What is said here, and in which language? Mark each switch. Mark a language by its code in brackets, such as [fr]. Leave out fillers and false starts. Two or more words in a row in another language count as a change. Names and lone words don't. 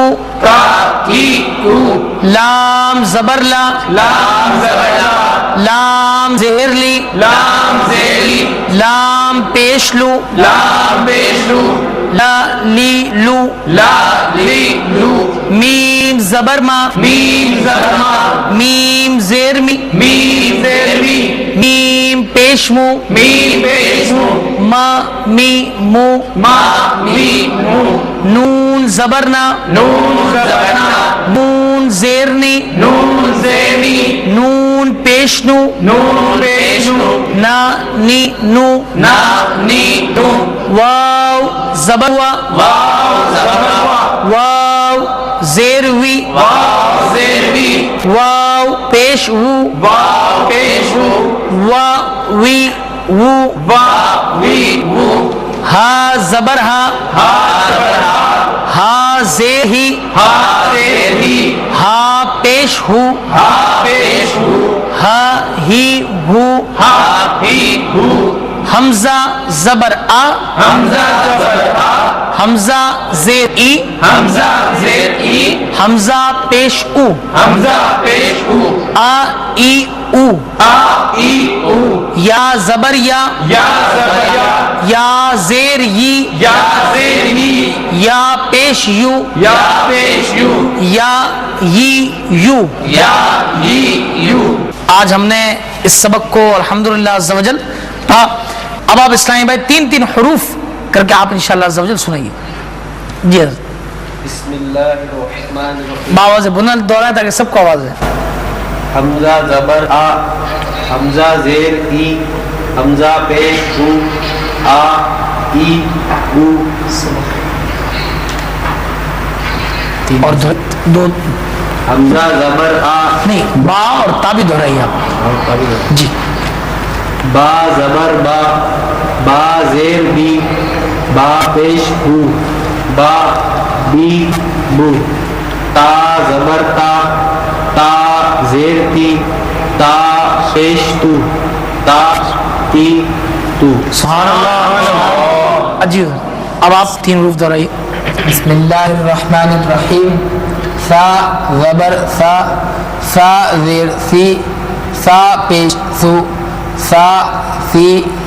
[ur] کا کی کو لام زبر لا لام زبر لا لام زہر لی لام زیر لی لام پیش لو لام پیش لو لا لی لو لا لی لو میم زبر ما میم زبر ما میم زیر می میم زیر می میم پیش مو میم پیش مو ما می مو ما می مو نون زبر نا نون زبر نا نون زیر نی نون زیر نی نون پیش نو نون پیش نو نا نی نو نا نی نو واو زبر وا واو زبر وا واو زیر وی واو زیر وی واو پیش وو واو پیش وو وا وی وو وا وی وو ہا زبر ہا ہا زبر ہا ہا زیر ہی ہا زیر ہی ہا پیش ہو ہا پیش ہو ہا ہی ہو ہا ہی ہو حمزہ زبر آ حمزہ زبر آ حمزہ زیر ای حمزہ زیر ای حمزہ پیش او حمزہ پیش او آ ای او آ ای او یا زبر یا یا زبر یا زیر ی یا زیر ہی یا پیش یو یا پیش یو یا ی یو. یا ہی یو. آج ہم نے اس سبق کو الحمدللہ [ar] عز و جل [ur] پڑھا. اب آپ اسلامی بھائی تین تین حروف کر کے آپ [ar] انشاءاللہ عز و جل [ur] سنائیے. جی حضرت [ar] بسم اللہ الرحمن الرحیم. [ur] باواز بلند دوہرائیں تاکہ سب کو آواز ہے. حمزہ زبر آ حمزہ زیر ای حمزہ پیش او آ ای او. اور دو حمزہ زبر آ نہیں با اور تا بھی دوہرائیے آپ. جی با زبر با با زیر بی با پیش بو با بی بو. تا زبر تا تا زیر تی تا پیش تو تا تی تو. [ar] سبحان اللہ. [ur] جی اب آپ تین حروف دوہرائیے. [ar] بسم اللہ الرحمن الرحیم. [ur] سا زبر سا سا زیر سی سا پیش سو سا سی سو.